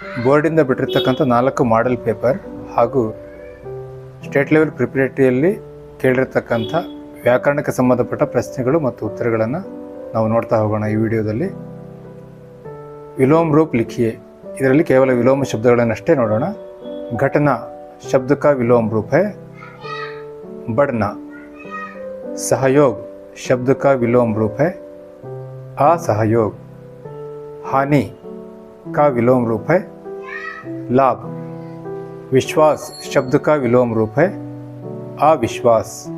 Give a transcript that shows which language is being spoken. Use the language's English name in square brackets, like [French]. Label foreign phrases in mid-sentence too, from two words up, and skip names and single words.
[Kannada] ಬೋರ್ಡಿಂದ ಬಿಟ್ಟಿರ್ತಕ್ಕಂಥ 4 [English] model paper [Kannada] ಹಾಗೂ [English] state level preparatory [Kannada] ಕೇಳಿರ್ತಕ್ಕಂಥ ವ್ಯಾಕರಣಕ್ಕೆ ಸಂಬಂಧಪಟ್ಟ ಪ್ರಶ್ನೆಗಳು ಮತ್ತು ಉತ್ತರಗಳನ್ನು ನಾವು ನೋಡ್ತಾ ಹೋಗೋಣ ಈ ವಿಡಿಯೋದಲ್ಲಿ. [Hindi] विलोम रूप लिखिए, [Kannada] ಇದರಲ್ಲಿ ಕೇವಲ ವಿಲೋಮ ಶಬ್ದಗಳನ್ನಷ್ಟೇ ನೋಡೋಣ. [Hindi] घटना शब्द का विलोम रूप है बढ़ना. सहयोग शब्द का विलोम रूप है असहयोग. हानि का विलोम रूप है लाभ. विश्वास शब्द का विलोम रूप है अविश्वास.